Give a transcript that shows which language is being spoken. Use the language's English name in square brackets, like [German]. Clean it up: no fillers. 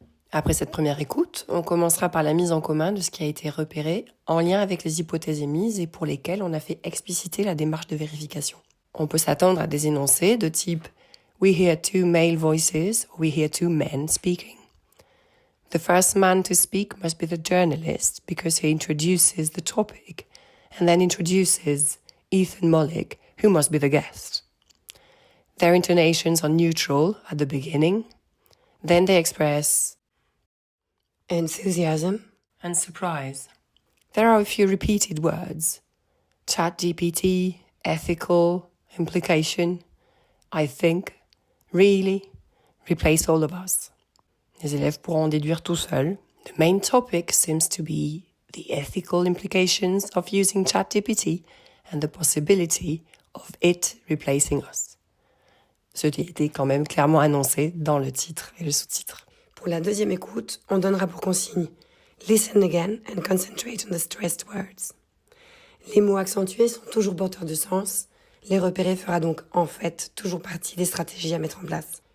[French] Après cette première écoute, on commencera par la mise en commun de ce qui a été repéré en lien avec les hypothèses émises et pour lesquelles on a fait expliciter la démarche de vérification. On peut s'attendre à des énoncés de type « [English] We hear two male voices [French] » ou « [English] We hear two men speaking ». The first man to speak must be the journalist because he introduces the topic and then introduces Ethan Mollick, who must be the guest. Their intonations are neutral at the beginning. Then they express enthusiasm and surprise. There are a few repeated words. ChatGPT, ethical, implication, I think, really, replace all of us. [French] Les élèves pourront en déduire tout seuls. [English] The main topic seems to be the ethical implications of using ChatGPT and the possibility of it replacing us. [French] Ce qui était quand même clairement annoncé dans le titre et le sous-titre. Pour la deuxième écoute, on donnera pour consigne « [English] Listen again and concentrate on the stressed words ». [French] Les mots accentués sont toujours porteurs de sens. Les repérer fera donc en fait toujours partie des stratégies à mettre en place.